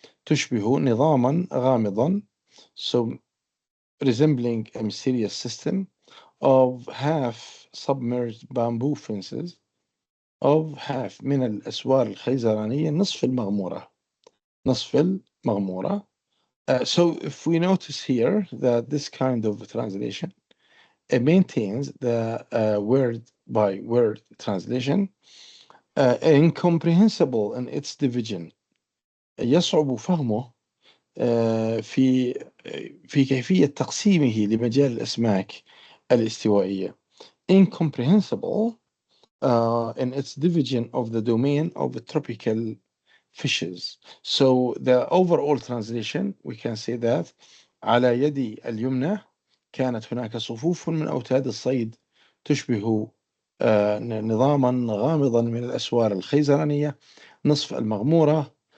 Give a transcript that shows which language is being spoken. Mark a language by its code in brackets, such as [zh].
[ar] تشبه نظاما غامضا, [en] so resembling a mysterious system of half submerged bamboo fences of half [ar] من الأسوار الخيزرانية نصف المغمورة. نصف المغمورة. [en] So if we notice here that this kind of translation it maintains the word by word translation, incomprehensible in its division. [ar] يصعب فهمه في كيفية تقسيمه لمجال الأسماك الاستوائية. [en] Incomprehensible in its division of the domain of the tropical fishes. So the overall translation we can say that [ar] على يدي اليمنى كانت هناك صفوف من أوتاد الصيد تشبه نظاما غامضا من الأسوار الخيزرانية نصف المغمورة.